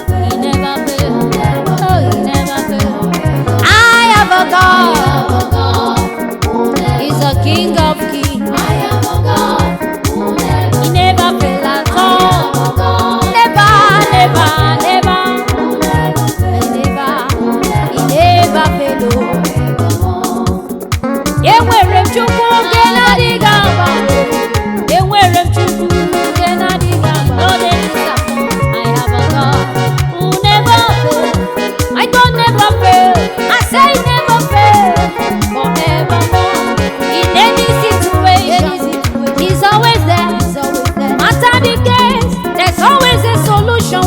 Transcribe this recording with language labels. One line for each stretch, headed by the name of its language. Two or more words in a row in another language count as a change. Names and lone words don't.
English: He never fail. Oh, he never fail. I have a God. He's a King of kings. He never fail at all. Never, never, never. He never, he never fail, oh.
Igbo: Enwere m Chukwu nke na-adịghị agbanwe. Enwere m Chukwu nke na-adịghị agbanwe.
English: No, there is a, I have a God who never fail. I don't never fail. I say never fail. Forevermore. In any situation, He's always there. Matter the case, there's always a solution.